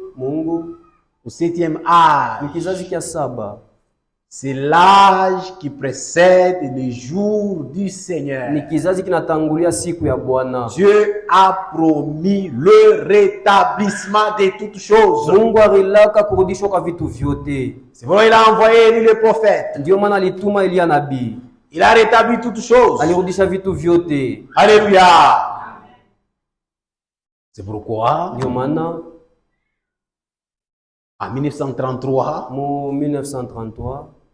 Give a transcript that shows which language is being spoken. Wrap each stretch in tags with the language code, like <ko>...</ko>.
<sw>Mungu</sw> <fr>au 7e âge,</fr> <sw>mkizazi kia saba</sw> <fr>c'est l'âge qui précède le jour du Seigneur.</fr> <sw>ni kizazi kinatangulia siku ya Bwana.</sw> <fr>Dieu a promis le rétablissement de toutes choses.</fr> <sw>Mungu alilaka kurudishwa kwa vitu vyote.</sw> <fr>C'est pourquoi il a envoyé Élie le prophète.</fr> <sw>Ndio maana alituma Elia nabii,</sw> <fr>Il a rétabli toutes choses.</fr> <sw>alirudisha vitu vyote. Alléluia.</sw> <fr>C'est pourquoi,</fr> <sw>Ndio maana</sw> <fr>en 1933,</fr> <sw>mu 1933</sw>